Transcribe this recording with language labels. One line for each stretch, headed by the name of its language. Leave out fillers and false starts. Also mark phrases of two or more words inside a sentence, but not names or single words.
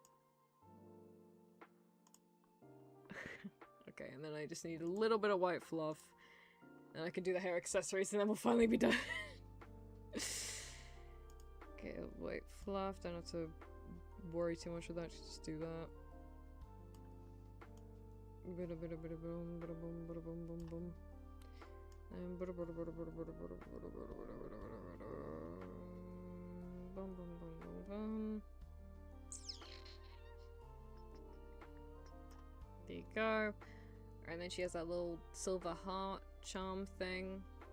English: Okay, and then I just need a little bit of white fluff. And I can do the hair accessories and then we'll finally be done. Okay, white fluff, don't have to worry too much with that, just do that. Bada bada bada boom, bada boom, bada boom, boom, boom. And bada bada bada bada bada bada bada bada bada bada boom, boom, boom, boom, boom. There you go. And then she has that little silver heart charm thing.